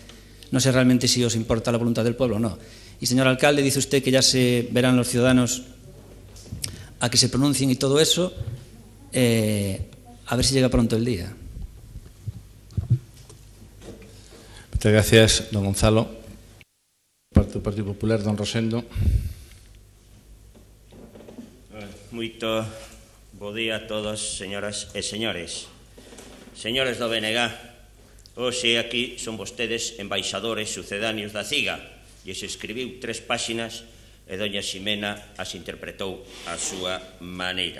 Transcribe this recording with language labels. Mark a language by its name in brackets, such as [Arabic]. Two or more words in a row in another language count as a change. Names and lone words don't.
[Spanish] No sé realmente si os importa la voluntad del pueblo o no. Y señor alcalde, dice usted que ya se verán los ciudadanos a que se pronuncien y todo eso. A ver si llega pronto el día. Muchas gracias, don Gonzalo. [Galician] Parte do Partido Popular, don Rosendo. Moito bo día a todos, señoras e señores. Señores do BNG, hoxe aquí son vostedes embaixadores sucedáneos da CIGA, e se escribiu 3 páxinas e doña Ximena as interpretou a súa maneira.